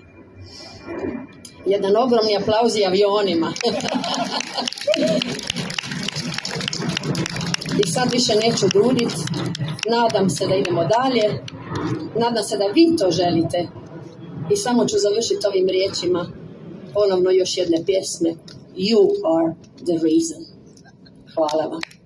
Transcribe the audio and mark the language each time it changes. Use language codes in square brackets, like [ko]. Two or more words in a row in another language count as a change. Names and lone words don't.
[hr] Jedan ogromni aplauz i avionima. I sad više neću duljiti. Nadam se da idemo dalje. Nadam se da vi to želite. I samo ću završiti ovim riječima ponovno još jedne pjesme. [en] You are the reason. [hr] Hvala vam.